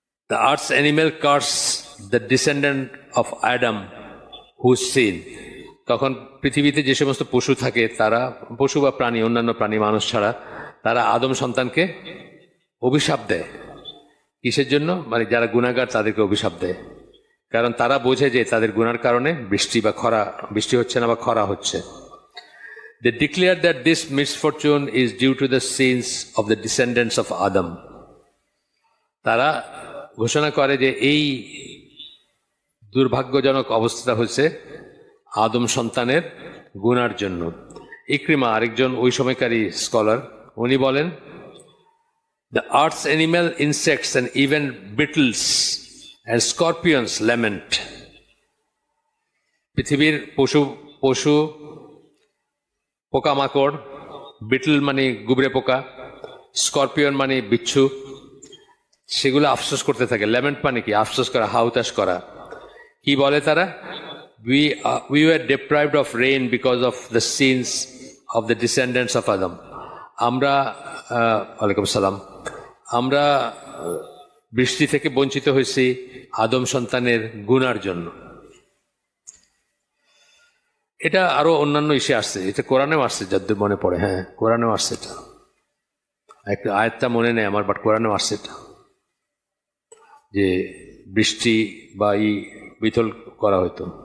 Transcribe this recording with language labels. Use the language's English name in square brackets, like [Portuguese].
[English] the earth's animal curse the descendant of Adam whose sin, [Bangla] তখন পৃথিবীতে যে সমস্ত পশু থাকে, তারা, পশু বা প্রাণী, অন্যান্য প্রাণী মানুষ ছাড়া, তারা আদম সন্তানকে অভিশাপ দেয়। কিসের জন্য? মানে যারা গুনাহগার তাদেরকে অভিশাপ দেয়, কারণ তারা বোঝে যে তাদের গুনার কারণে বৃষ্টি হচ্ছে না বা খরা হচ্ছে। [English] They declare that this misfortune is due to the sins of the descendants of Adam. [Bangla] তারা ঘোষণা করে যে এই দুর্ভাগ্যজনক অবস্থা হচ্ছে আদম সন্তানের গুনার জন্য। [English] Ikrima, [Bangla] আরেকজন ওই সময়কারী স্কলার, উনি বলেন, [English] the earth's animal, insects and even beetles and scorpions lament. [Bangla] পৃথিবীর পশু পোকামাকড়, বিটল মানে গুবরে পোকা, স্করপিয়ন মানে বিচ্ছু, সেগুলো আফসোস করতে থাকে। ল্যামেন্ট মানে কি? আফসোস করা, হাউতাস করা। কি বলে তারা? [English] we were deprived of rain because of the sins of the descendants of Adam. [Bangla] আমরা ওয়ালাইকুম সালাম, আমরা বৃষ্টি থেকে বঞ্চিত হয়েছি আদম সন্তানের গুনার জন্য। এটা আরো অন্যান্য ইসে আসছে, এটা কোরআনেও আসছে যদ্দূর মনে পড়ে। হ্যাঁ, কোরআনেও আসছে এটা, একটা আয়াতটা মনে নেই আমার, বাট কোরআনেও আসছে এটা, যে বৃষ্টি বা বিতল করা হইতো।